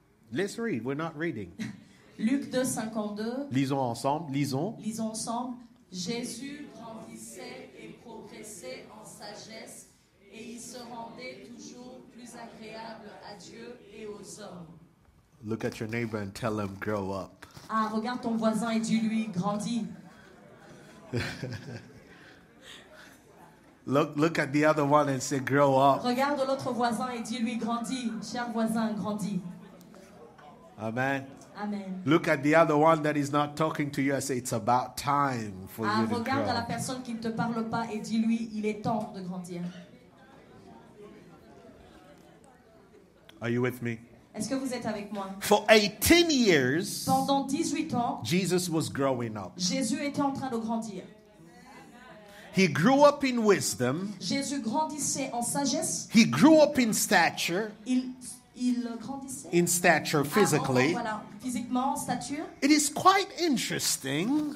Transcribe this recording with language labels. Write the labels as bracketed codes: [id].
[en] Let's read. We're not reading. [fr] Luc 2, 52. Lisons ensemble. Lisons. Lisons ensemble. Jésus grandissait et progressait en sagesse et il se rendait toujours plus agréable à Dieu et aux hommes. [en] Look at your neighbor and tell him, grow up. [fr] Ah, regarde ton voisin et dis-lui, grandis. [en] Look at the other one and say, grow up. [fr] Regarde l'autre voisin et dis-lui, grandis. Cher voisin, grandis. [en] Amen. [fr] Amen. [en] Look at the other one that is not talking to you and say, it's about time for you to [fr] Regarde à la [en] grow. [fr] personne qui ne te parle pas et dis-lui, il est temps de grandir. [en] Are you with me? [fr] Est-ce que vous êtes avec moi? [en] For 18 years, [fr] Pendant 18 ans, [en] Jesus was growing up. [fr] Jésus était en train de grandir. [en] He grew up in wisdom. [fr] Jésus grandissait en sagesse. [en] He grew up in stature, [fr] Il grandissait [en] in stature physically. [fr] voilà, physiquement, en stature. [en] It is quite interesting